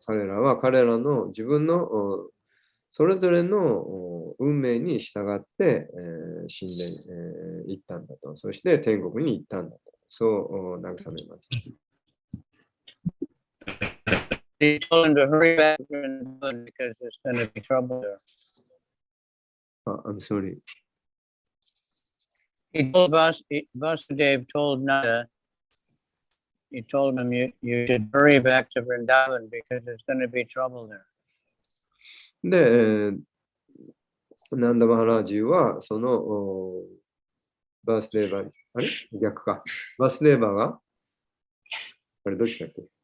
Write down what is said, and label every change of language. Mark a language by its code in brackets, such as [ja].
[ja] 彼らは彼らの自分のそれぞれの運命に従って死んでいったんだと。そして天国に行ったんだと。そう慰めます。 [en] He told him to hurry back because there's going to be trouble there. I'm sorry. He told Vasudeva told Nanda, he told him you should hurry back to Vrindavan because there's going to be trouble there. [ja] で、ナンダ・マハラジはそのバースデーバー、あれ逆か。バースデーバーがあれどっちだっけ